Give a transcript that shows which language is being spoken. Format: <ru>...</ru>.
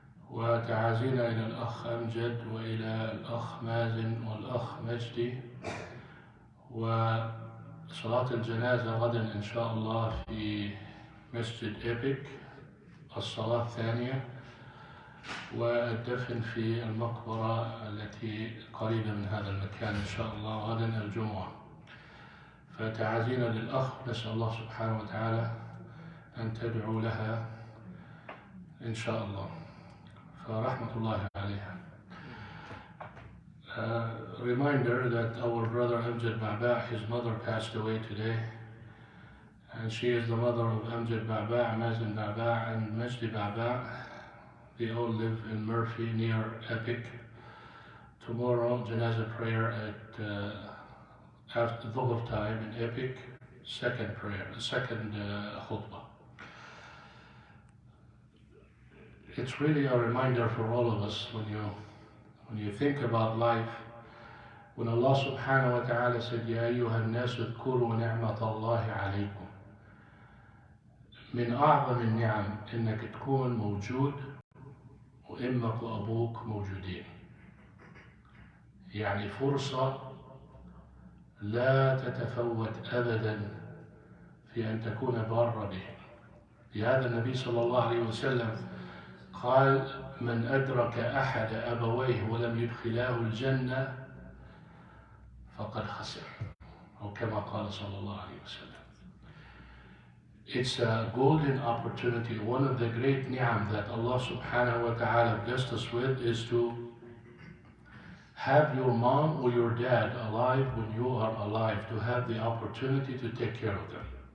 <ar>وتعازينا إلى الأخ أمجد وإلى الأخ مازن والأخ مجدي، وصلاة الجنازة غدا إن شاء الله في مسجد إيبك الصلاة الثانية، والدفن في المقبرة التي قريبة من هذا المكان إن شاء الله غدا الجمعة. فتعازينا للأخ، نسأل الله سبحانه وتعالى أن تدعو لها إن شاء الله، فرحمة الله عليها.</ar> <en>Reminder that our brother Amjad Ba'ba, his mother passed away today, and she is the mother of Amjad Ba'ba, Mazin Ba'ba, and Majdi Ba'ba. They all live in Murphy near Epic. Tomorrow, Janazah prayer at after Dhuhr time in Epic, second khutbah. It's really a reminder for all of us when you think about life. When Allah subhanahu wa ta'ala said,</en> <ar>يا أيها الناس اذكروا نعمة الله عليكم، من أعظم النعم إنك تكون موجود وإمك وأبوك موجودين. يعني فرصة لا تتفوت أبدا في أن تكون بارا به. لهذا النبي صلى الله عليه وسلم قال: من أدرك أحد أبويه ولم يدخلاه الجنة فقد خسر، أو كما قال صلى الله عليه وسلم.</ar> <en>It's a golden opportunity. One of the great ni'am that Allah subhanahu wa ta'ala blessed us with is to have your mom or your dad alive when you are alive, to have the opportunity to take care of them.</en>